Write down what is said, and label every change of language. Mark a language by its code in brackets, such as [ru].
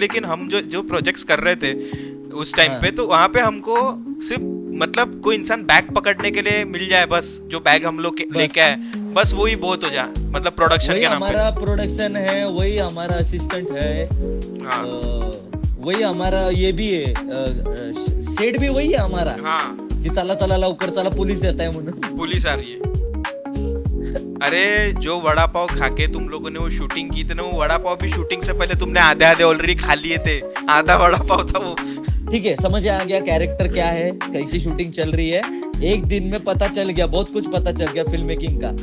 [hi] लेकिन हम जो प्रोजेक्ट्स कर रहे थे उस टाइम पे, तो वहाँ पे हमको सिर्फ मतलब कोई इंसान बैग पकड़ने के लिए मिल जाए, बस जो बैग हम लोग लेके आए, बस वही बहुत हो जाए, मतलब प्रोडक्शन के नाम पे। हमारा प्रोडक्शन है, वही हमारा असिस्टेंट है। हाँ। वही हमारा ये भी है, सेट भी वही है हमारा। हाँ, [mr] कि चला लवकर चला, पोलीस येत आहे म्हणून। [hi] पुलिस आ रही है। अरे जो वड़ा पाव खाके तुम लोगों ने वो शूटिंग की थी ना, वो वड़ा पाव भी शूटिंग से पहले तुमने आधे ऑलरेडी खा लिए थे। आधा वड़ा पाव था वो। ठीक है, समझ आ गया कैरेक्टर क्या है, कैसी शूटिंग चल रही है। एक दिन में पता चल गया, बहुत कुछ पता चल गया फिल्म मेकिंग का।